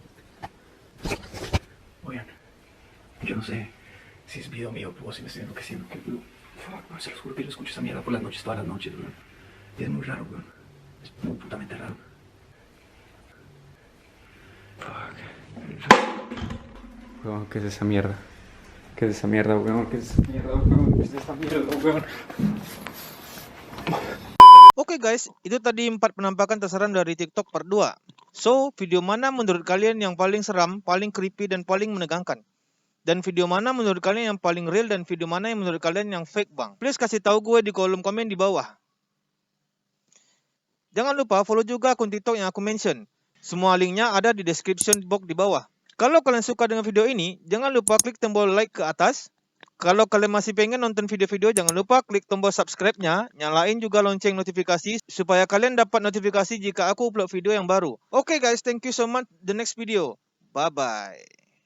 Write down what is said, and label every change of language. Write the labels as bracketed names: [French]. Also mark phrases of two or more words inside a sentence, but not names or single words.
[Spanish] Oigan, yo no sé si es video mío o si me estoy enloqueciendo. Fuck, no, se los juro que yo escucho esa mierda por las noches, todas las noches, weón. Y es muy raro, weón. Es muy putamente raro. Fuck. Weón, ¿qué es esa mierda? ¿Qué es esa mierda, weón? [Indonesian] Oke guys, itu tadi 4 penampakan terseram dari TikTok part 2. So, video mana menurut kalian yang paling seram, paling creepy, dan paling menegangkan? Dan video mana menurut kalian yang paling real, dan video mana yang menurut kalian yang fake, Bang? Please kasih tahu gue di kolom komen di bawah. Jangan lupa follow juga akun TikTok yang aku mention. Semua linknya ada di [English] description box [Indonesian] di bawah. Kalau kalian suka dengan video ini, jangan lupa klik tombol like ke atas. Kalau kalian masih pengen nonton video-video, jangan lupa klik tombol subscribe-nya. Nyalain juga lonceng notifikasi supaya kalian dapat notifikasi jika aku upload video yang baru. [English] Okay guys, thank you so much. The next video. Bye-bye.